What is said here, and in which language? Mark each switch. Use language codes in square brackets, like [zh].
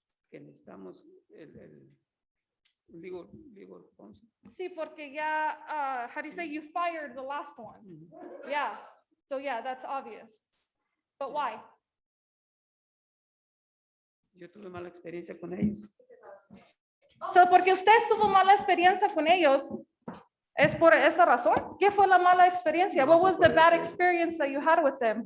[es] Que necesitamos el [en] legal counsel. [es] Sí, porque ya, [en] how do you say, you fired the last one? Yeah, so yeah, that's obvious. But why? [es] Yo tuve mala experiencia con ellos. So, porque usted tuvo mala experiencia con ellos, ¿es por esa razón? ¿Qué fue la mala experiencia? [en] What was the bad experience that you had with them?